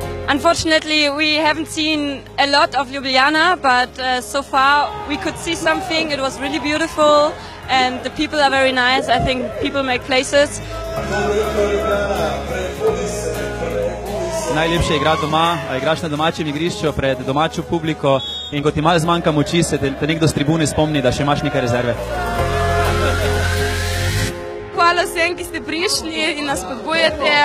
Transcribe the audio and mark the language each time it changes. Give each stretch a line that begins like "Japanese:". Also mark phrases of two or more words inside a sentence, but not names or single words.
English: Unfortunately, we haven't seen a lot of Ljubljana, but so far we could see something. It was really beautiful and the people are very nice. I think people make places.
Slovenian: Najlepše je igrati doma, igraš na domačem igrišču pred domačo publiko in ko ti malo zmanjka moči, se te nekdo s tribune spomni, da še imaš nekaj rezerve. Hvala vsem, ki ste prišli in nas spodbujate.